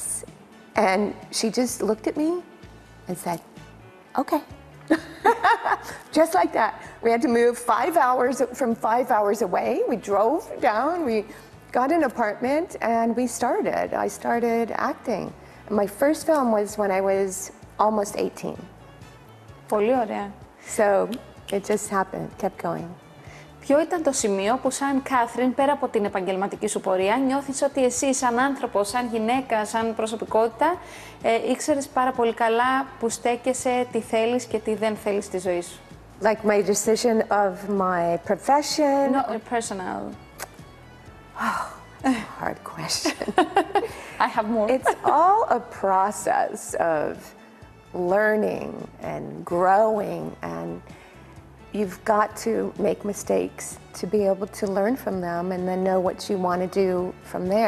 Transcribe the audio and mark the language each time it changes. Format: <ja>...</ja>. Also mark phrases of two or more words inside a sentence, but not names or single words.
<en>And she just looked at me and said, okay. Just like that. We had to move 5 hours from 5 hours away. We drove down, we got an apartment, and we started. I started acting. My first film was when I was almost 18.</en> <el>Πολύ ωραία.</el> <en>So it just happened, kept going.</en> <el>Ποιο ήταν το σημείο που σαν Κάθριν, πέρα από την επαγγελματική σου πορεία, νιώθεις ότι εσύ σαν άνθρωπος, σαν γυναίκα, σαν προσωπικότητα, ήξερες πάρα πολύ καλά που στέκεσαι, τι θέλεις και τι δεν θέλεις στη ζωή σου?</el> <en>Like my decision of my profession? No, personal. Hard question. I have more. It's all a process of learning and growing, and you've got to make mistakes to be able to learn from them and then know what you want to do from there.</en>